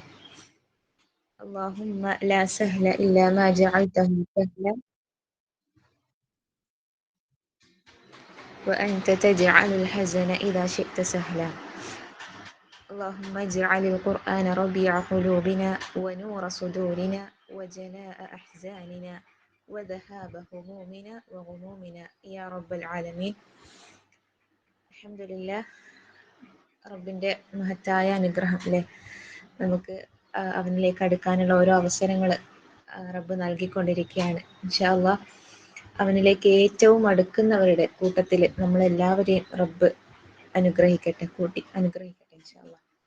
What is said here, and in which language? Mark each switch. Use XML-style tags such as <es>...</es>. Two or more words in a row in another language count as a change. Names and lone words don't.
<ar>اللهم لا سهل إلا ما جعلته سهلا وأنت تجعل الحزن إذا شئت سهلا. اللهم اجعل القرآن ربيع قلوبنا ونور صدورنا وجلاء أحزاننا وذهاب همومنا وغمومنا يا رب العالمين. الحمد لله.</ar> <ml>റബ്ബിൻ്റെ മഹത്തായ അനുഗ്രഹം അല്ലേ, നമുക്ക് അവനിലേക്ക് അടുക്കാനുള്ള ഓരോ അവസരങ്ങൾ റബ്ബ് നൽകിക്കൊണ്ടിരിക്കുകയാണ്.</ml> <ar>إن شاء الله</ar> <ml>അവനിലേക്ക് ഏറ്റവും അടുക്കുന്നവരുടെ കൂട്ടത്തിൽ നമ്മളെല്ലാവരെയും റബ്ബ് അനുഗ്രഹിക്കട്ടെ, കൂട്ടി അനുഗ്രഹിക്കട്ടെ</ml> <ar>إن شاء الله.</ar>